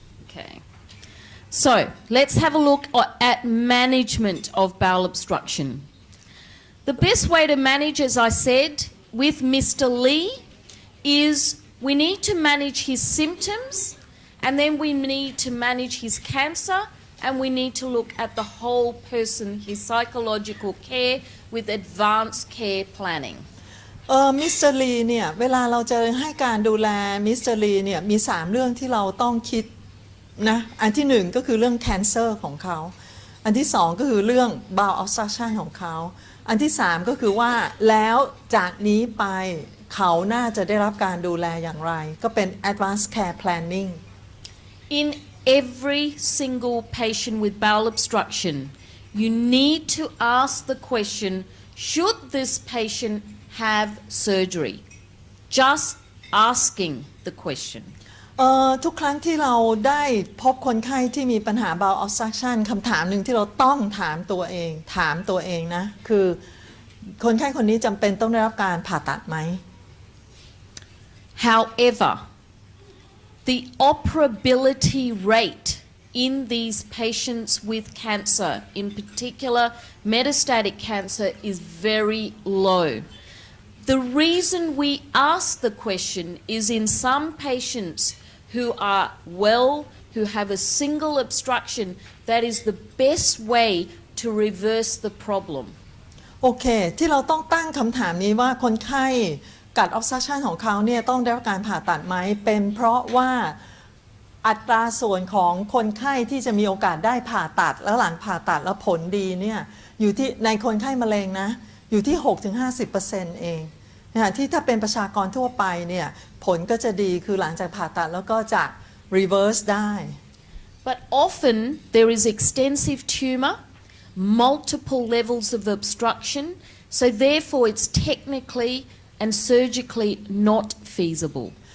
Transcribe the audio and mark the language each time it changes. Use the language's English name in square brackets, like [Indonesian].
[English] Okay. So let's have a look at management of bowel obstruction.The best way to manage, as I said, with Mr. Lee is We need to manage his symptoms, and then we need to manage his cancer, and we need to look at the whole person, his psychological care with advanced care planning. [Thai] มิสเตอร์ลีเนี่ยเวลาเราจะให้การดูแลมิสเตอร์ลีเนี่ยมี3เรื่องที่เราต้องคิดนะอันที่1ก็คือเรื่อง cancer ของเขาอันที่2ก็คือเรื่อง bowel obstruction ของเขาอันที่3ก็คือว่าแล้วจากนี้ไปเขาน่าจะได้รับการดูแลอย่างไรก็เป็น advanced care planning [English] In every single patient with bowel obstruction, you need to ask the question, should this patient have surgery? Just asking the question. [Thai] ทุกครั้งที่เราได้พบคนไข้ที่มีปัญหา bowel obstruction คำถามหนึ่งที่เราต้องถามตัวเองนะคือคนไข้คนนี้จำเป็นต้องได้รับการผ่าตัดไหม [English] However, the operability rate in these patients with cancer, in particular metastatic cancer, is very low. The reason we ask the question is in some patients who are well, who have a single obstruction, that is the best way to reverse the problem. [Thai] โอเคที่เราต้องตั้งคำถามนี้ว่าคนไข้กัด obstruction ของเขาเนี่ยต้องได้รับการผ่าตัดไหมเป็นเพราะว่าอัตราส่วนของคนไข้ที่จะมีโอกาสได้ผ่าตัดแล้วหลังผ่าตัดแล้วผลดีเนี่ยอยู่ที่ในคนไข้มะเร็งนะอยู่ที่ 6-50% เองนะที่ถ้าเป็นประชากรทั่วไปเนี่ยผลก็จะดีคือหลังจากผ่าตัดแล้วก็จะ reverse ได้ [English] But often there is extensive tumor, multiple levels of obstruction, so therefore it's technically and surgically not feasible.